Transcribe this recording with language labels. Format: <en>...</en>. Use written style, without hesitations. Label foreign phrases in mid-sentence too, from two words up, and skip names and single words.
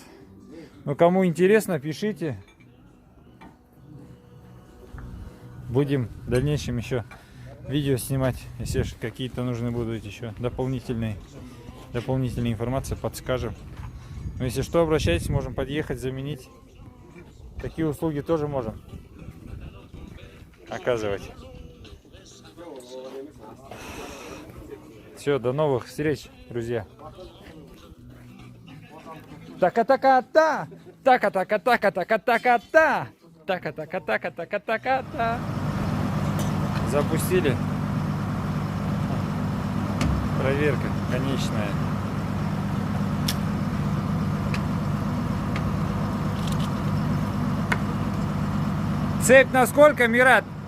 <ru>Ну, кому интересно, пишите. Будем в дальнейшем еще видео снимать, если какие-то нужны будут еще дополнительные информации, подскажем. Но если что, обращайтесь, можем подъехать, заменить. Такие услуги тоже можем оказывать. Все, до новых встреч, друзья. Така-така-та! Така-така-така-така-така-та! Така-така-така-така-така-та! Запустили. Проверка конечная. Цепь на сколько, Мират?</ru>